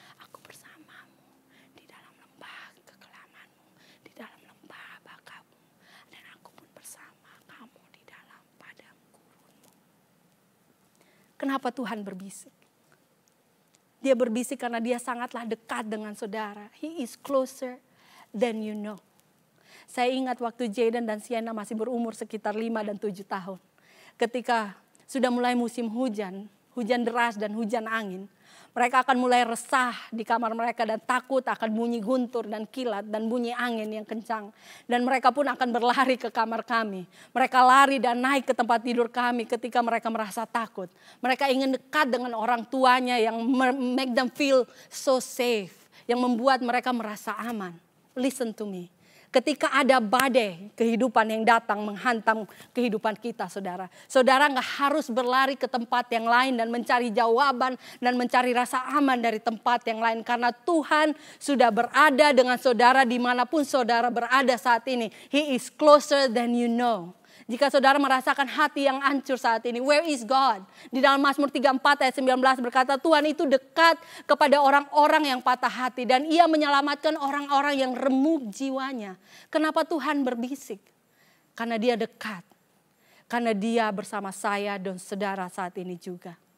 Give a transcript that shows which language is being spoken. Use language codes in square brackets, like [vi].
[id] Aku bersamamu di dalam lembah kekelamanmu, di dalam lembah bakamu, dan aku pun bersama kamu di dalam padang gurunmu. Kenapa Tuhan berbisik? Dia berbisik karena dia sangatlah dekat dengan saudara. [en] He is closer than you know. [id] Saya ingat waktu Jaden dan Sienna masih berumur sekitar 5 dan 7 tahun. Ketika sudah mulai musim hujan, hujan deras dan hujan angin. Mereka akan mulai resah di kamar mereka dan takut akan bunyi guntur dan kilat dan bunyi angin yang kencang. Dan mereka pun akan berlari ke kamar kami. Mereka lari dan naik ke tempat tidur kami ketika mereka merasa takut. Mereka ingin dekat dengan orang tuanya yang make them feel so safe. Yang membuat mereka merasa aman. Listen to me. Ketika ada badai kehidupan yang datang menghantam kehidupan kita, saudara. Saudara gak harus berlari ke tempat yang lain dan mencari jawaban dan mencari rasa aman dari tempat yang lain. Karena Tuhan sudah berada dengan saudara dimanapun saudara berada saat ini. [en] He is closer than you know. [id] Jika saudara merasakan hati yang hancur saat ini, where is God? Di dalam Mazmur 34 ayat 19 berkata, Tuhan itu dekat kepada orang-orang yang patah hati dan Ia menyelamatkan orang-orang yang remuk jiwanya. Kenapa Tuhan berbisik? Karena Dia dekat. Karena Dia bersama saya dan saudara saat ini juga.